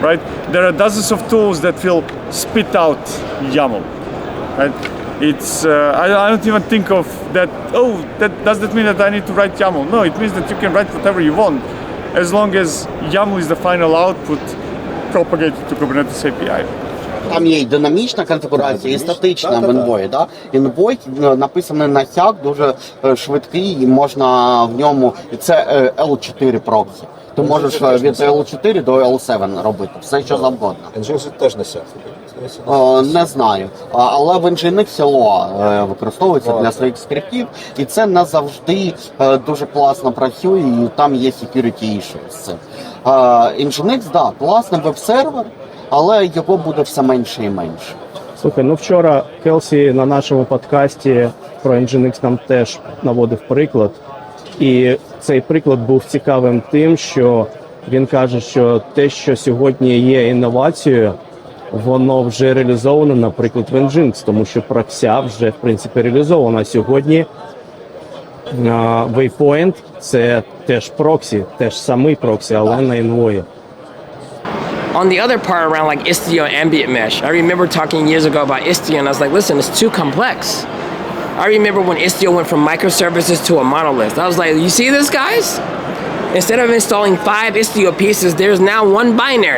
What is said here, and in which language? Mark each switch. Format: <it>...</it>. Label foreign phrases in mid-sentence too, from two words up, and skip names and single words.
<en>There are dozens of tools that will spit out YAML, right? It's I don't even think of that. Oh, does that mean that I need to write YAML? No, it means that you can write whatever you want, as long as YAML is the final output propagated to Kubernetes API.</en> <uk>Там є і динамічна конфігурація, і статична в Envoy. Да? Envoy написаний на сяк, дуже швидкий, і можна в ньому, і це L4 проксі. Ти можеш від L4 до L7 робити, все що завгодно. Nginx теж на сяк. Не знаю, але в Nginx Lua використовується для своїх скриптів, і це не завжди дуже класно працює, і там є</uk> <en>security issues.</en> <uk>Nginx, да, класний веб-сервер, але його буде все менше і менше. Слухай, ну вчора Келсі на нашому подкасті про Nginx нам теж наводив приклад. І цей приклад був цікавим тим, що він каже, що те, що сьогодні є інновацією, воно вже реалізовано, наприклад, в Nginx, тому що прокся вже, в принципі, реалізована. Сьогодні Waypoint – це теж проксі, теж самий проксі, але на Envoy.</uk> <en>On the other part around like Istio and ambient mesh, I remember talking years ago about Istio and I was like, listen, it's too complex. I remember when Istio went from microservices to a monolith. I was like, you see this, guys? Instead of installing 5 Istio pieces, there's now one binary.</en>